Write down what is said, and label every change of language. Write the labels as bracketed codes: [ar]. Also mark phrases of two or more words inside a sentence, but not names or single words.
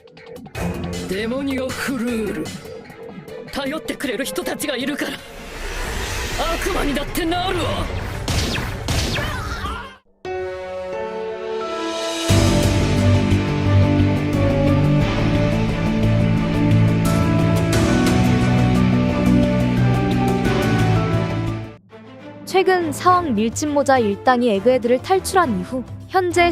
[ja] デモニオフルール、頼ってくれる人たちがいるから悪魔にだってなるわ。 [ko] 최근 사왕 밀짚모자 일당이 에그헤드를 탈출한 이후 현재